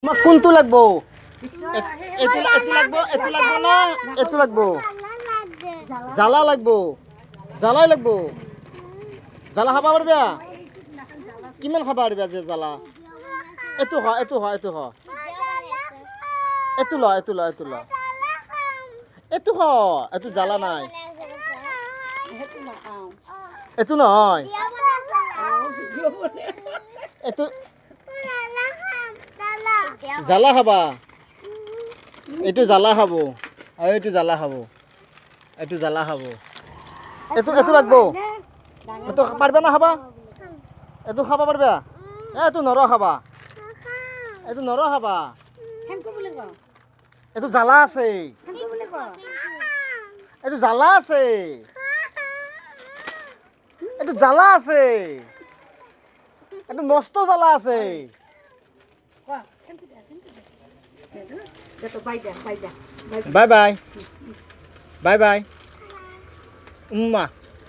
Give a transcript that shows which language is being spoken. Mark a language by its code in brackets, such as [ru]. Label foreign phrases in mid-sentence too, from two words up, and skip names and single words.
[as] কোনটো লাগবো এটো লাগবো না এটো লাগবো জ্বালা লাগবো জ্বালাই লাগবো জ্বালা খাবা পারবা কিমান খাবা পারবা যে জ্বালা এটো হ এটো ল এটো হ এটো জ্বালা নাই এটো নহয় এটো জ্বালা খাবা এটো জ্বালা খাবো আৰু এটো জ্বালা খাবো এটো লাগবো এটো পারবা না খাবা এটো খাবা পারবা এটো নর খাবা এটো জ্বালা আছে এটো জ্বালা আছে এটো মস্ত জ্বালা আছে [en] bye bye [as] উম্মা